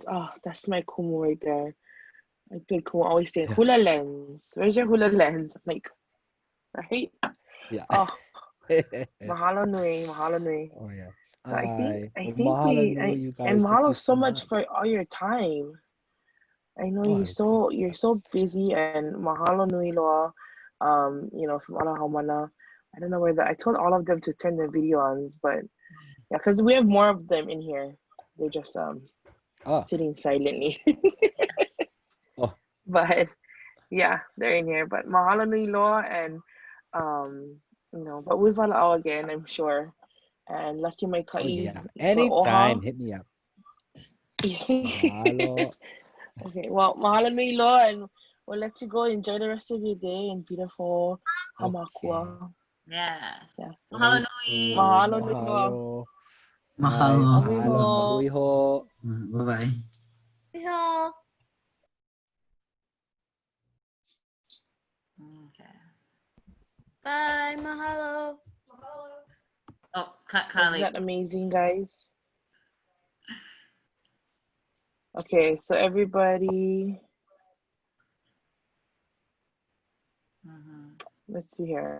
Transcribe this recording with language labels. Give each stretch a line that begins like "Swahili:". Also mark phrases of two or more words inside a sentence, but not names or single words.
English: Oh, that's my kumu right there. I think kumu always say hula lens. Where's your hula lens? I'm like, right? Yeah.
Hawaiian: Oh, mahalo nui.
English: Oh yeah. So I think you guys. and mahalo so much for all your time. I know you're so busy, and
Hawaiian: mahalo nui loa.
English: From Alahamana. I don't know I told all of them to turn their video on, but yeah, because we have more of them in here. They're just sitting silently. But yeah, they're in here.
Hawaiian: But mahalo nui loa,
English: and but we've all again, I'm sure. And lucky my kai. Yeah. Anytime, hit me up.
Hawaiian: Mahalo.
English: Okay, well,
Hawaiian: mahalo nui loa,
English: and we'll let you go. Enjoy the rest of your day in beautiful Hamakua. Yes. Yeah.
Hawaiian: Mahalo nui. Mahalo nui loa.
English: Mahalo. Bye-bye. Hello. Okay. Bye. Mahalo. Oh, Isn't that amazing, guys? Okay, so everybody, let's see here.